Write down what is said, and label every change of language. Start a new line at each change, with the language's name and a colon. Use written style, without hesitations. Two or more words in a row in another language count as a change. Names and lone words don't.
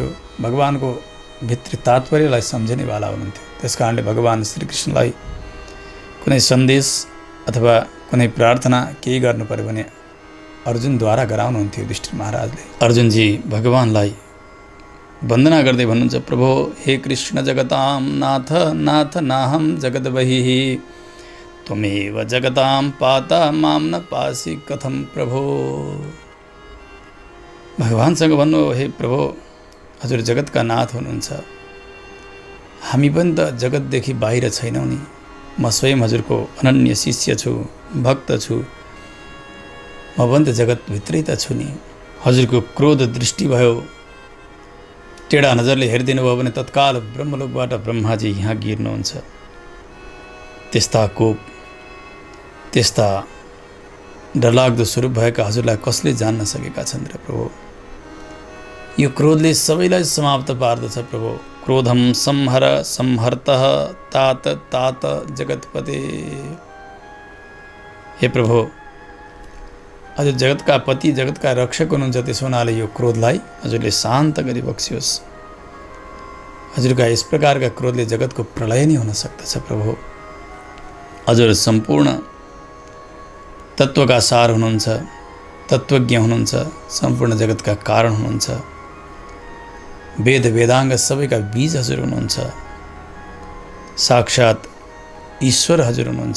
Nepali: भगवानको भित्री तात्पर्यलाई सम्झनेवाला हुनुहुन्थ्यो। त्यस कारणले भगवान श्रीकृष्णलाई कुनै सन्देश अथवा कुनै प्रार्थना केही गर्नु पर्यो भने अर्जुनद्वारा गराउनुहुन्थ्यो युधिष्ठिर महाराजले। अर्जुनजी भगवानलाई वन्दना गर्दै भन्नुहुन्छ,
Sanskrit: प्रभो हे कृष्ण जगतां नाथ नाथ नाहं जगद्बहिः, त्वमेव जगतां पाता मां न पासि कथं प्रभो।
Nepali: भगवानसँग भन्नु, हे प्रभो, हजुर जगतका नाथ हुनुहुन्छ। हामी पनि त जगतदेखि बाहिर छैनौँ नि। म स्वयं हजुरको अनन्य शिष्य छु, भक्त छु। म पनि त जगतभित्रै त छु नि। हजुरको क्रोध दृष्टि भयो, टेढा नजरले हेरिदिनु भयो भने तत्काल ब्रह्मलोकबाट ब्रह्माजी यहाँ गिर्नुहुन्छ। त्यस्ता कोप, त्यस्ता डरलाग्दो स्वरूप भएका हजुरलाई कसले जान्न सकेका छन् र प्रभु। यो क्रोधले सबैलाई समाप्त पार्दछ प्रभु।
Sanskrit: क्रोधम संहर संहर्तः तात तात जगतपते।
Nepali: हे प्रभु, हजुर जगतका पति, जगतका रक्षक हुनुहुन्छ, त्यसो हुनाले यो क्रोधलाई हजुरले शान्त गरी बक्सियोस्। हजुरका यस प्रकारका क्रोधले जगतको प्रलय नै हुन सक्दछ प्रभु। हजुर सम्पूर्ण तत्त्वका सार हुनुहुन्छ, तत्त्वज्ञ हुनुहुन्छ, सम्पूर्ण जगतका कारण हुनुहुन्छ, वेद वेदाङ्ग सबैका बीज हजुर हुनुहुन्छ, साक्षात् ईश्वर हजुर हुनुहुन्छ।